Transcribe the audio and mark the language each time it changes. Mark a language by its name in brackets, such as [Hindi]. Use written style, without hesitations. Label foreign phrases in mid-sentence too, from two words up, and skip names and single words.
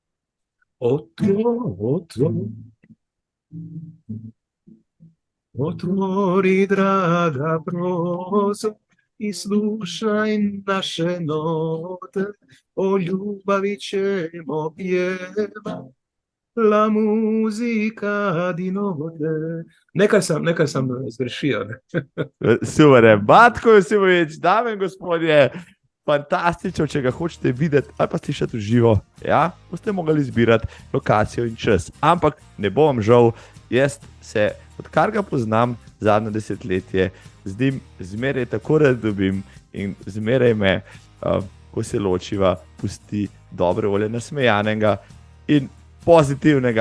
[Croatian] Otvori, draga, prozor i slušaj naše note, o ljubavi ćemo pjeva, [Italian] la muzika di note. [Croatian] Nekaj sam zgrešio. [Slovenian] Super je. Matko Josipovič, dame in gospodje, fantastično, če ga hočete videti ali pa slišati v živo. Ja, boste mogli izbirati lokacijo in čas. Ampak ne bo vam žal, jaz se, odkar ga poznam zadnje desetletje, z njim zmeraj tako rad dobim in zmeraj me, ko se ločiva, pusti dobre volje nasmejanega in pozitivnega.